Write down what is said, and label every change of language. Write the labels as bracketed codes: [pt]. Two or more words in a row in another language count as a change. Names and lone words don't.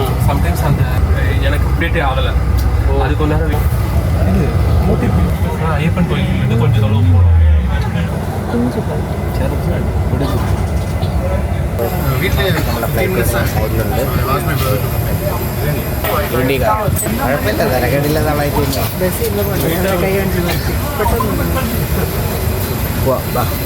[ta] சம்டைம்ஸ் அந்த எனக்கு அப்டேட்டே ஆகலை. அது கொஞ்ச நேரம் ஐயப்பன் கோயிலிருந்து கொஞ்சம் தொலைவு போகணும். [ml] വീട്ടിലെ നമ്മുടെ ഫ്ലൈറ്റ് സൈഡിലുണ്ട്. കുഴപ്പമില്ല, തിരക്കേടില്ല. തളായിട്ടില്ല. വാ